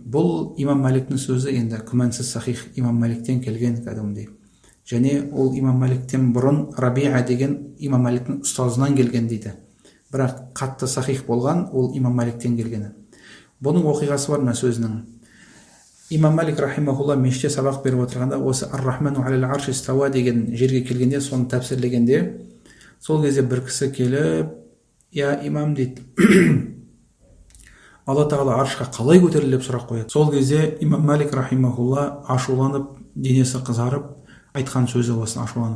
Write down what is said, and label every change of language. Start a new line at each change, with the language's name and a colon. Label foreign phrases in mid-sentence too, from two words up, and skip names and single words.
Kazakh: Бұл Имам Маликтің сөзі енді күмәнсіз сахих Имам Маликтен келген кәдімгідей. Және ол Имам Маликтен бұрын Рабиа деген Имам Маликтің ұстазынан келген дейді. Бірақ қатты сахих болған ол Имам Маликтен келгені. Бұның оқиғасы бар ма сөзінің? Имам Малик рахимахулла мешітте сабақ беріп отырғанда осы
Arabic: الرحمن على العرش استوى
Kazakh: деген жерге келгенде, соны тәпсірлегенде, сол кезде бір кісі келіп,
Arabic: يا إمام
Kazakh: дейді, Алла Тағала аршқа қалай көтерілді деп сұрақ қояды. Сол кезде Имам Малик рахимахулла ашуланып, денесі қызарып, айтқан сөзі осыны ашуланып.